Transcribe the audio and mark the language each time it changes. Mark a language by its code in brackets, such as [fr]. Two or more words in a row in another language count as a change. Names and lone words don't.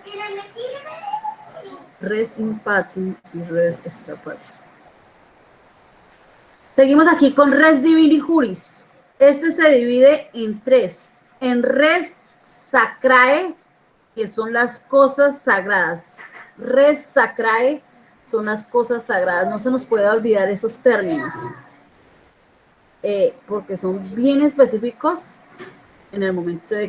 [la] Res in patrium y res extra patrium. [es] Seguimos aquí con [la] res divini juris. [es] Este se divide en tres. En [la] res sacrae, [es] que son las cosas sagradas. [la] Res sacrae [es] son las cosas sagradas. No se nos puede olvidar esos términos, porque son bien específicos en el momento de que...